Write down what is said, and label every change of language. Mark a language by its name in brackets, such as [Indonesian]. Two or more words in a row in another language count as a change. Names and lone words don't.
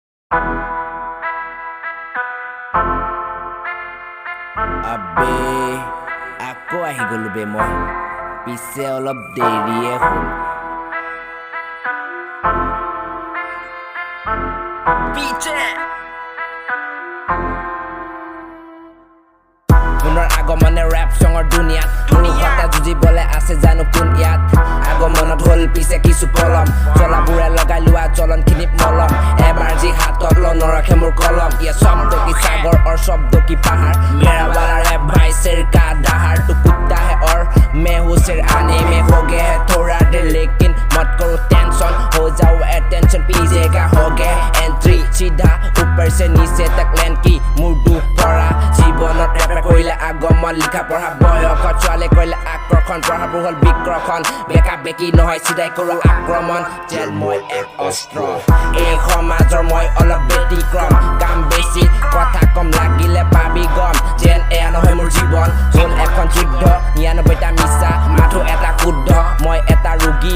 [Assamese] আবে আকৌ আহি গলো বে মই পিছে অলপ দেৰিয়ে হ'ল পিছে পুনৰ আগমনে ৰেপ চঙৰ দুনিয়াত মুখতে যুঁজিবলৈ আছে জানো কোন ইয়াত আগমনত হ'ল পিছে কিছু পলম জ্বলাবোৰে লগাই লোৱা জ্বলনখিনিত মলম এবাৰ যি হাতত ল নৰখে মোৰ কলম ইয়ে শব্দ কি সাগৰ [Hindi] और शब्द की पहाड़ मेरा वाला रैप भाई सिर का दहाड़ तू कुत्ता है और मैं हूँ सिर आने में हो गया है थोड़ा देर लेकिन मत करो टेंशन हो जाओ अटेंशन पीछे का हो गया एंट्री सीधा ऊपर से नीचे तक लैंड की मुर्दू पड़ा [Assamese] जीवনত ৰেপে কৰিলে আগমন লিখা পঢ়া বয়সত ছোৱালী কৰিলে আকৰ্ষণ পঢ়াবোৰ হ'ল বিক্ৰখন বেকা বেকি নহয় চিধাই কৰোঁ আক্ৰমণ যেন মই এক অস্ত্ৰ এই সমাজৰ মই অলপ ব্যতিক্ৰম কাম বেছি কথা কম লাগিলে পাবি গম যেন এয়া নহয় মোৰ জীৱন হ'ল এখন যুদ্ধ ৯৯টা মিছা মাথো এটা শুদ্ধ মই এটা ৰোগী